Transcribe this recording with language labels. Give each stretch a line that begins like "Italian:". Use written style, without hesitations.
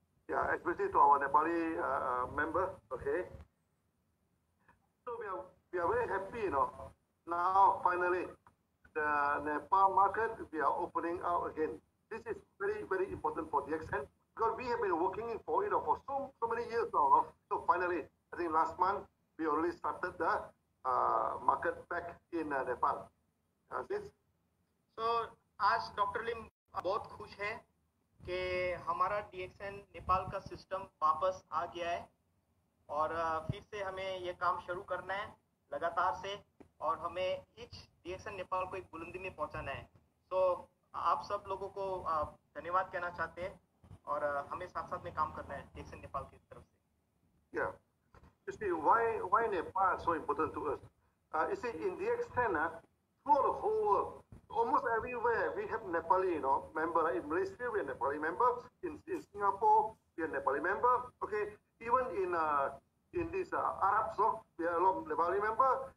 English: Yeah, especially to our Nepali member, okay? So we are very happy, Now, finally, the Nepal market, we are opening out again. This is very, very important for DXN because we have been working for it for so many years now. So finally, I think last month, we already started the market back in Nepal.
Hindi: So, आज doctor लिम बहुत खुश है कि हमारा DXN Nepal का system वापस आ गया है और फिर से हमें ये काम शुरू करना है लगातार से और हमें इच DXN नेपाल को एक बुलंदी में पहुंचाना है। तो आप सब लोगों को धन्यवाद कहना चाहते हैं और हमें साथ साथ में काम करना है DXN नेपाल की तरफ से।
English: Yeah. You see, why Nepal is so important to us? You see, in DXN, throughout the whole world, almost everywhere we have Nepali, member. In Malaysia, we are Nepali member. In Singapore, we are Nepali member. Okay, even in these Arabs, we are a lot of Nepali member.